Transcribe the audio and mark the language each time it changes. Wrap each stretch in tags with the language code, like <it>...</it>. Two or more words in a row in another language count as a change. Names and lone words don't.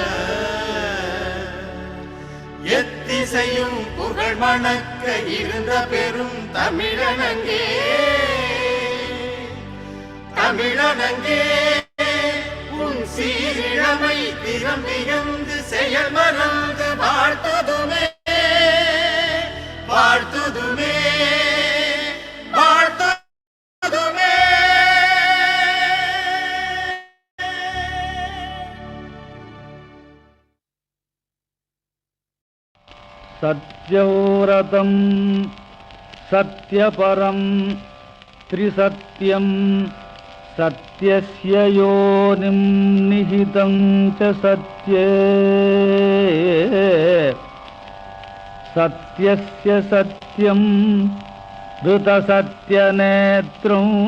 <ta>எத்திசையும் புகழ் மணக்க இருந்த பெரும் தமிழனங்கே தமிழனங்கே உன் சீரிழமை திறம் வியந்து செயல் மறந்து வாழ்த்துதுமே வாழ்த்துதுமே வாழ்த்துதுமே.</ta> <sa>सत्यव्रतं सत्यपरं त्रिसत्यं सत्यस्य योनिं निहितं च सत्ये सत्यस्य सत्यं ऋतसत्यनेत्रं</sa>